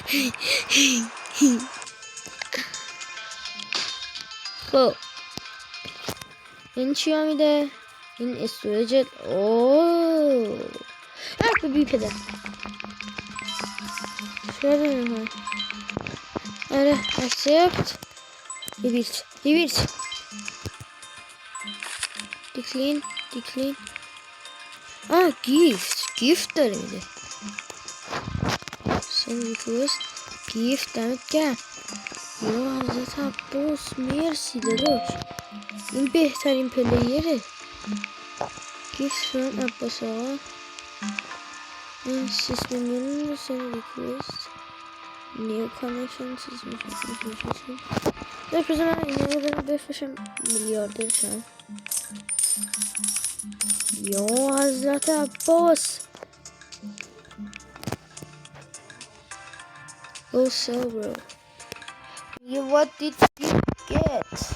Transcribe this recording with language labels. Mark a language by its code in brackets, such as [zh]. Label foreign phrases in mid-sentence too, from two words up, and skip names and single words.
[fa] خب این چی ها میده؟ این استوریج. اوه بی پدر شده. [en] آره accept revealed decline. [fa] gift داره میده. [en] send request gift. [fa] دمت گرم یا حضرت عباس، مرسی داداش، این بهترین پلیره. [en] gift from عباس آقا. [fa] این 6 میلیون [en] send request new connection. [fa] بفرستم من اینا رو برم بفرشم میلیاردر شم. یا حضرت عباس. [en] Go sell bro. What did you get?